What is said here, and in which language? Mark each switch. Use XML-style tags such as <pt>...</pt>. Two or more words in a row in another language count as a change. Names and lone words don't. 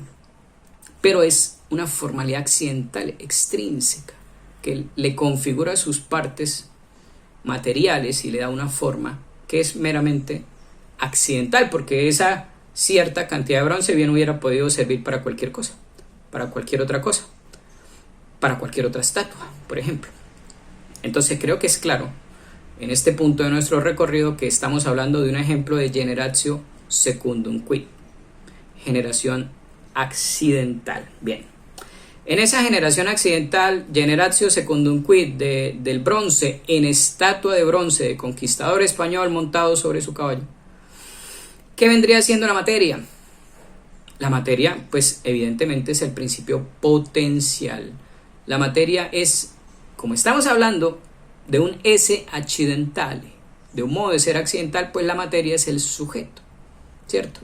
<es>Pero es una formalidad accidental extrínseca que le configura sus partes materiales y le da una forma que es meramente accidental, porque esa cierta cantidad de bronce bien hubiera podido servir para cualquier cosa, para cualquier otra cosa, para cualquier otra estatua, por ejemplo. Entonces creo que es claro en este punto de nuestro recorrido que estamos hablando de un ejemplo de</es> <la>generatio secundum quid,</la> <es>generación accidental. Bien, en esa generación accidental,</es> <la>generatio secundum quid</la> <es>del bronce en estatua de bronce de conquistador español montado sobre su caballo, ¿qué vendría siendo la materia? La materia, pues evidentemente es el principio potencial. La materia es, como estamos hablando de un</es> <la>esse accidentale,</la> <es>de un modo de ser accidental, pues la materia es el sujeto, ¿cierto?</es>